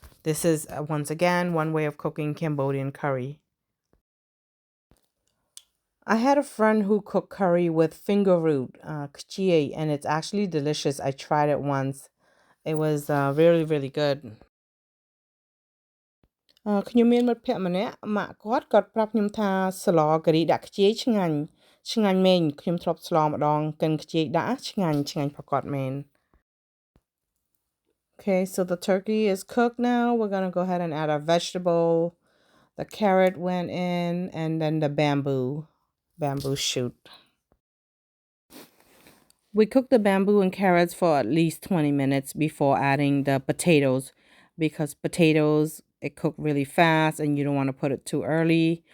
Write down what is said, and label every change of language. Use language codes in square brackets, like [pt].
[en] This is, once again, one way of cooking Cambodian curry. I had a friend who cooked curry with finger root, kchie, and it's actually delicious. I tried it once. It was really, really good. [km] ខ្ញុំមានមិត្តភក្តិម្នាក់ម៉ាក់គាត់ប្រាប់ខ្ញុំថាស្លការីដាក់ខ្ជាយឆ្ងាញ់មែនខ្ញុំធ្លាប់ស្លម្ដងកិនខ្ជាយដាក់ឆ្ងាញ់ប្រកបមែន [en] Okay, so the turkey is cooked now. We're going to go ahead and add our vegetable. The carrot went in, and then the bamboo shoot. We cook the bamboo and carrots for at least 20 minutes before adding the potatoes because potatoes, it cook really fast and you don't want to put it too early.